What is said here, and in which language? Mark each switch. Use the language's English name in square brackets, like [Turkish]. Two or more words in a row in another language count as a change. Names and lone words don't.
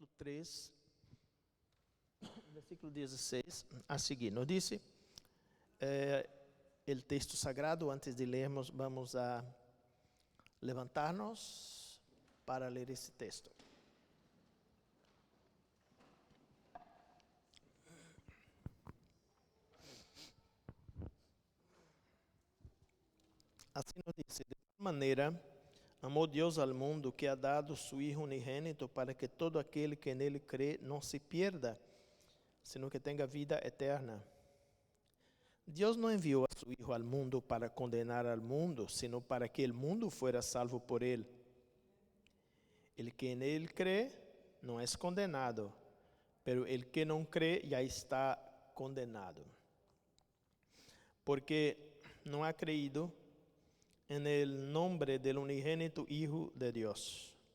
[Portuguese] 3, versículo 16, a seguir. [Spanish] Nos dice el texto sagrado. [Portuguese] Antes de lermos, [Spanish] vamos a levantarnos [Portuguese] para ler esse texto. Assim [Spanish] nos dice: [Portuguese] de tal maneira amou Deus ao mundo que [Spanish] ha dado su Hijo [Portuguese] unigênito, para que todo aquele que nele crê não [Spanish] se pierda, sino que [Portuguese] tenha vida eterna. Deus não enviou [Spanish] a su Hijo al mundo para condenar al mundo, sino para que el mundo fuera salvo por él. El que en él cree no es condenado, pero el que no cree ya está condenado, porque no ha creído en el nombre del unigénito Hijo de Dios.